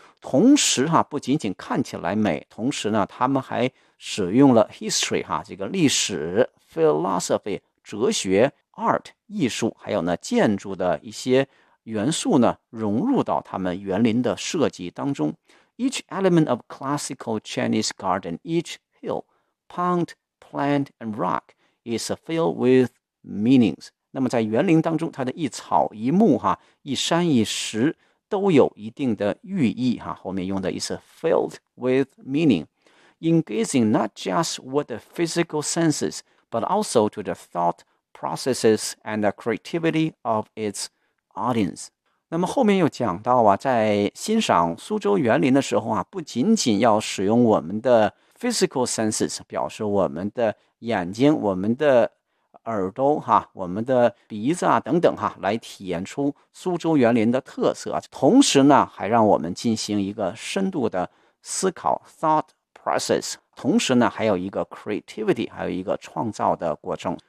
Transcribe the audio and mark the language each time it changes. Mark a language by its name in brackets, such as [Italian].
[Chinese] 同时哈、啊，不仅仅看起来美，同时呢，他们还使用了 history 哈、啊，这个历史 philosophy 哲学 art 艺术，还有呢建筑的一些元素呢，融入到他们园林的设计当中。 [English] Each element of classical Chinese garden, each hill, punt, plant, and rock is filled with meanings. [Chinese] 那么在园林当中，它的一草一木哈，一山一石都有一定的寓意哈。后面用的 [English] is filled with meaning, engaging not just with the physical senses, but also to the thought processes and the creativity of its audience. [Chinese] 那么后面又讲到啊，在欣赏苏州园林的时候啊，不仅仅要使用我们的 physical senses, 表示我们的眼睛、我们的耳朵哈、我们的鼻子啊等等哈，来体验出苏州园林的特色，同时呢，还让我们进行一个深度的思考 thought process, 同时呢，还有一个 creativity, 还有一个创造的过程。